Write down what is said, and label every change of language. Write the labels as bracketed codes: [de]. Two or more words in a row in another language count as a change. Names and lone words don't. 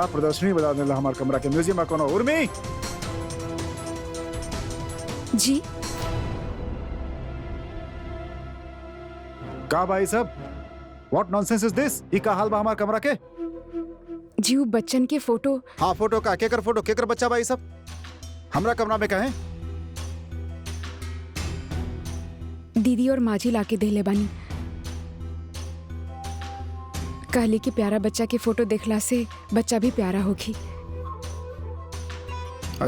[bho] प्रदर्शनी बता देला हमार कमरा के म्यूजियम में कोनो। उर्मी जी का भाई सब, [en] What nonsense is this? [bho] ई का हाल बा हमार कमरा के? जी वो बच्चन के फोटो। हाँ फोटो का, केकर फोटो, केकर बच्चा भाई सब हमरा कमरा में कहे? दीदी और माजी लाके देले बानी, कहली कि प्यारा बच्चा के फोटो देखला से बच्चा भी प्यारा होगी।